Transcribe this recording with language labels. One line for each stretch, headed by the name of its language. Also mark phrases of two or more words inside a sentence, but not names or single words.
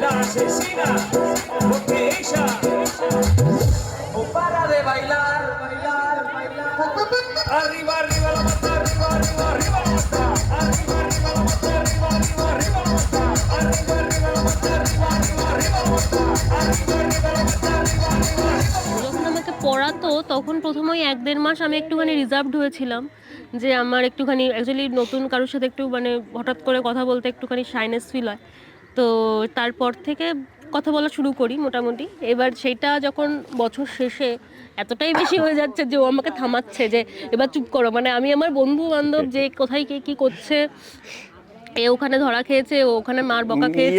Spanish: asesina, porque ella no para de bailar, bailar, bailar. Arriba, arriba la mata, arriba, arriba, arriba la mata. Arriba, arriba la mata, arriba, arriba, arriba la mata. Arriba, arriba la mata, arriba, arriba, arriba la mata. Arriba, arriba la mata, arriba, arriba, arriba.
Bangla: যখন আমাকে পড়াতো তখন প্রথম ওই 1-1.5 মাস আমি একটুখানি রিজার্ভড হয়েছিলাম, যে আমার একটুখানি অ্যাকচুয়ালি নতুন কারোর সাথে একটু মানে হঠাৎ করে কথা বলতে একটুখানি শাইনেস ফিল হয়। তো তারপর থেকে কথা বলা শুরু করি মোটামুটি। এবার সেইটা যখন বছর শেষে এতটাই বেশি হয়ে যাচ্ছে যে ও আমাকে থামাচ্ছে যে এবার চুপ করো, মানে আমি আমার বন্ধু বান্ধব যে কোথায় কে কী করছে, এ ওখানে ধরা খেয়েছে, ও ওখানে মার বকা খেয়েছে,